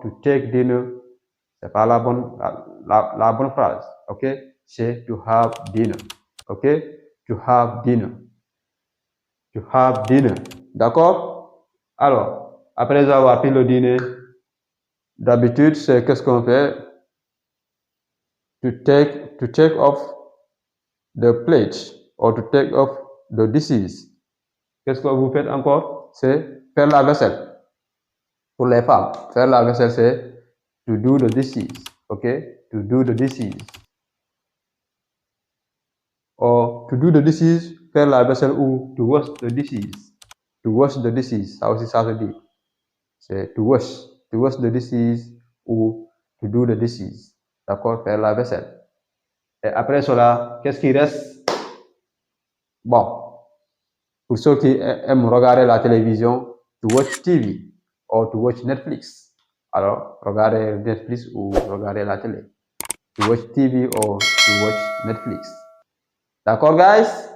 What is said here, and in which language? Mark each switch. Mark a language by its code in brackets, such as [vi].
[en] To take dinner, [fr] c'est pas la bonne phrase. [en] Ok? C'est to have dinner. Ok? To have dinner. To have dinner. D'accord? [fr] Alors, après avoir pris le dîner, d'habitude, c'est qu'est-ce qu'on fait? [en] To take off the plate or to take off the dishes. [fr] Qu'est-ce que vous faites encore? C'est faire la vaisselle. Pour les femmes, faire la vaisselle, c'est [en] to do the dishes. [fr] Ok? To do the dishes. [en] Or to do the dishes, [fr] faire la vaisselle [en] ou to wash the dishes. To wash the dishes, [fr] ça aussi ça se dit. C'est [en] to wash. To wash the dishes ou to do the dishes. [fr] D'accord? Faire la vaisselle. Et après cela, qu'est-ce qui reste? Bon, pour ceux qui aiment regarder la télévision, [en] to watch TV or to watch Netflix. [fr] Alors, regarder Netflix ou regarder la télé. [en] To watch TV or to watch Netflix. [fr] D'accord, guys?